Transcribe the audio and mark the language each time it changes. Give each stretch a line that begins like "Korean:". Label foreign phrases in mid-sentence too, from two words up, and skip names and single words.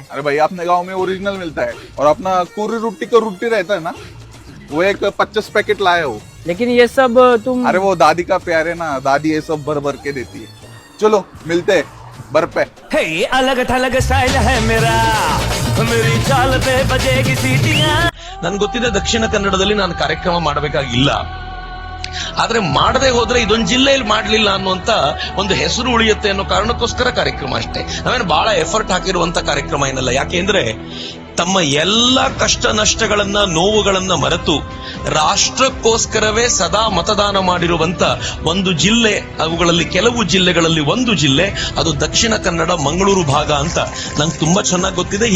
Hindi: अरे भाई अपने गाँव में ओरिजिनल मिलता है। और अपना पूरी रोटी का रोटी रहता है ना, वो एक 25 पैकेट लाया हूँ। लेकिन ये सब तुम... अरे वो दादी का प्यार है ना, दादी ये सब भर भर के देती है। चलो मिलते हैं बर्फ पे। हे अलग थलग स्टाइल है मेरा, मेरी चाल पे बजेगी सीटियां।
Kannada: ನನ್ಗೆ ಗೊತ್ತಿದೆ ದಕ್ಷಿಣ ಕನ್ನಡದಲ್ಲಿ ನಾನು ಕಾರ್ಯಕ್ರಮ ಮಾಡಬೇಕಾಗಿಲ್ಲ, ಆದ್ರೆ ಮಾಡದೆ ಹೋದ್ರೆ ಇದೊಂದು ಜಿಲ್ಲೆಯಲ್ಲಿ ಮಾಡ್ಲಿಲ್ಲ ಅನ್ನುವಂತ ಒಂದು ಹೆಸರು ಉಳಿಯುತ್ತೆ ಅನ್ನೋ ಕಾರಣಕ್ಕೋಸ್ಕರ ಕಾರ್ಯಕ್ರಮ ಅಷ್ಟೇ. ನಾವೇನು ಬಹಳ ಎಫರ್ಟ್ ಹಾಕಿರುವಂತ ಕಾರ್ಯಕ್ರಮ ಏನಲ್ಲ. ಯಾಕೆಂದ್ರೆ ತಮ್ಮ ಎಲ್ಲ ಕಷ್ಟ ನಷ್ಟಗಳನ್ನ, ನೋವುಗಳನ್ನ ಮರೆತು ರಾಷ್ಟ್ರಕ್ಕೋಸ್ಕರವೇ ಸದಾ ಮತದಾನ ಮಾಡಿರುವಂತ ಒಂದು ಜಿಲ್ಲೆ, ಅವುಗಳಲ್ಲಿ ಕೆಲವು ಜಿಲ್ಲೆಗಳಲ್ಲಿ ಒಂದು ಜಿಲ್ಲೆ, ಅದು ದಕ್ಷಿಣ ಕನ್ನಡ ಮಂಗಳೂರು ಭಾಗ ಅಂತ ನಂಗೆ ತುಂಬಾ ಚೆನ್ನಾಗಿ ಗೊತ್ತಿದೆ.